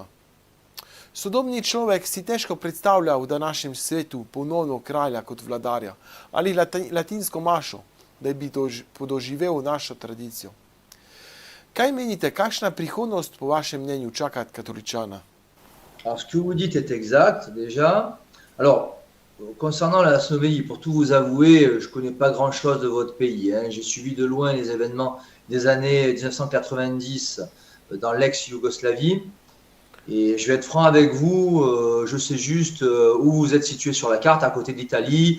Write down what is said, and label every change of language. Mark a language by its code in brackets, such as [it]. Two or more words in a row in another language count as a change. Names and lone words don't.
[sl] Sodobni človek si težko predstavlja v današnjem svetu ponovno kralja kot vladarja ali latinsko mašo, da bi podoživel našo tradicijo. Kaj menite, kakšna prihodnost po vašem mnenju čaka katoličana? [fr] Alors, ce que vous dites est exact, déjà. Alors, concernant la Slovénie, pour tout vous avouer, je ne connais pas grand-chose de votre pays. J'ai suivi de loin les événements des années 1990 dans l'ex-Yougoslavie. Et je vais être franc avec vous, je sais juste où vous êtes situé sur la carte, à côté de l'Italie.